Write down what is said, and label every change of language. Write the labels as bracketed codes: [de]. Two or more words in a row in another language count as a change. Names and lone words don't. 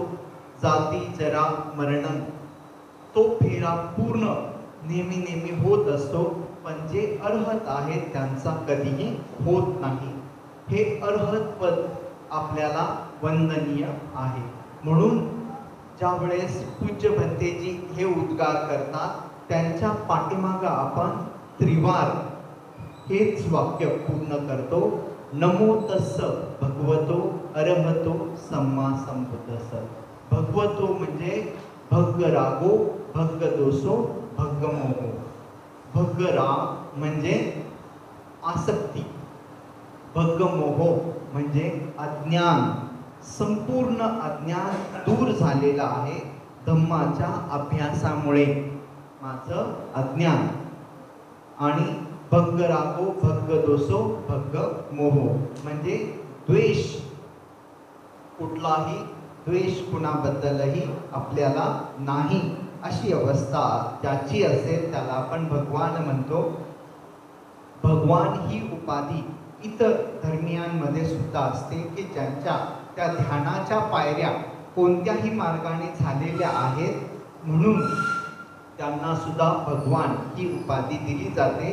[mr] जाती जरा मरण तो फेरा पूर्ण नेहमी नेहमी होत असतो, पण जे अर्हत आहेत त्यांचा कधीही होत नाही. हे अर्हत पद आपल्याला वंदनीय आहे. म्हणून ज्या वेळेस पूज्य भंतेजी हे उद्गार करतात त्यांच्या पाठीमागं आपण त्रिवार हेच वाक्य पूर्ण करतो. [pi] नमो तस्स भगवतो अर्हतो सम्मा संबुद्धस्स. भगवतो म्हणजे भग्ग रागो, भग्ग दोषो, भग्ग मोहो. भग्ग राग [mr] म्हणजे आसक्ती, [pi] भग्ग मोहो [mr] म्हणजे अज्ञान. संपूर्ण अज्ञान दूर झालेला आहे धम्माच्या अभ्यासामुळे, माझं अज्ञान. [pi] आणि भग्ग रागो, भग्ग दोषो, भग्ग मोहो [mr] म्हणजे द्वेष. कुठलाही द्वेष कुणाबद्दलही आपल्याला नाही अशी अवस्था ज्याची असेल त्याला आपण भगवान म्हणतो. भगवान ही उपाधी इतर धर्मियांमध्ये सुद्धा असते की ज्यांच्या त्या ध्यानाच्या पायऱ्या कोणत्याही मार्गाने झालेल्या आहेत, म्हणून त्यांना सुद्धा भगवान ही उपाधी दिली जाते.